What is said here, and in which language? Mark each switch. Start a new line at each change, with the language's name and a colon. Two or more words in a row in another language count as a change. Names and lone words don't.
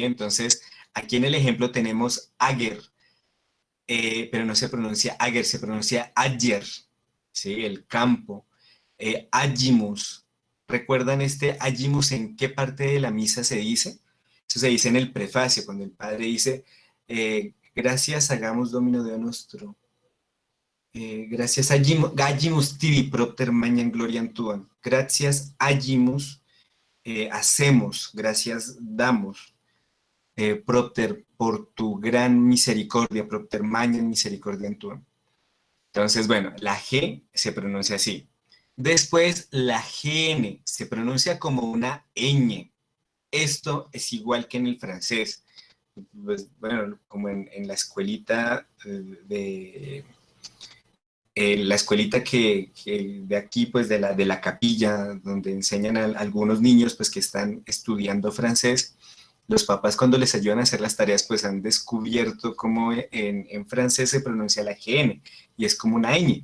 Spanish: Entonces, aquí en el ejemplo tenemos Ager, pero no se pronuncia Ager, se pronuncia Ayer, ¿sí? El campo. Agimus. ¿Recuerdan este agimus en qué parte de la misa se dice? Eso se dice en el prefacio, cuando el padre dice, gracias hagamos
Latin: Domino Deo nostro. Gracias agimus tibi propter magnam gloriam tuam.
Spanish: Gracias agimus, hacemos, gracias damos.
Latin: Propter,
Spanish: por tu gran misericordia,
Latin: propter magnam misericordiam tuam.
Spanish: Entonces, bueno, la G se pronuncia así. Después, la GN se pronuncia como una ñ. Esto es igual que en el francés. Pues, bueno, como en la escuelita la escuelita que de aquí, pues de la capilla, donde enseñan a algunos niños pues que están estudiando francés, los papás cuando les ayudan a hacer las tareas pues han descubierto cómo en francés se pronuncia la GN y es como una ñ.